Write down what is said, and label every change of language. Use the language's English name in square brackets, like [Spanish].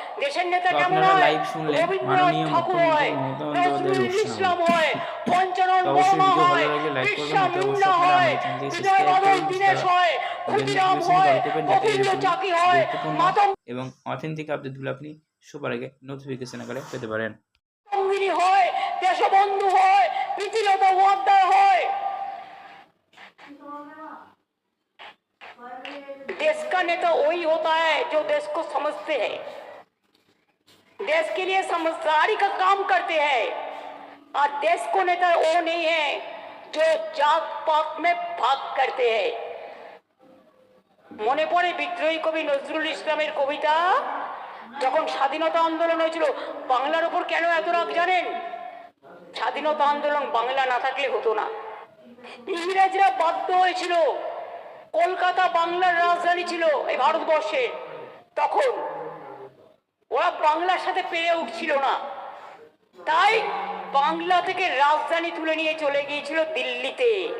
[Bangla] দেশের নেতা কেমন হয়? রবীন্দ্রনাথ ঠাকুর হয়, নজরুল ইসলাম হয়, পঞ্চানন বর্মা হয়, বিরসা মুন্ডা হয়, বিজয় বাদল দীনেশ হয়, ক্ষুদিরাম হয়, গোবিন্দ চাকি হয়, মাতঙ্গ এবং অথেন্টিক আপডেটগুলো আপনি সবার আগে নোটিফিকেশন আকারে পেতে পারেন। হয়, দেশবন্ধু হয়, প্রীতিলতা ওয়াদ্দার হয়। [Hindi] देश का नेता वही होता है जो देश को समझते हैं, देश के लिए समझदारी का काम करते हैं, और देश को नेता वो नहीं है जो जात पात में भाग करते हैं। [Bangla] মনে পড়ে বিদ্রোহী কবি নজরুল ইসলামের কবিতা, যখন স্বাধীনতা আন্দোলন হয়েছিল বাংলার উপর কেন এত রাগ জানেন? স্বাধীনতা আন্দোলন বাংলা না থাকলে হতো না। ইংরেজরা বাধ্য হয়েছিল, কলকাতা বাংলার রাজধানী ছিল এই ভারতবর্ষে, তখন ওরা বাংলার সাথে পেরে উঠছিল না, তাই বাংলা থেকে রাজধানী তুলে নিয়ে চলে গিয়েছিল দিল্লিতে।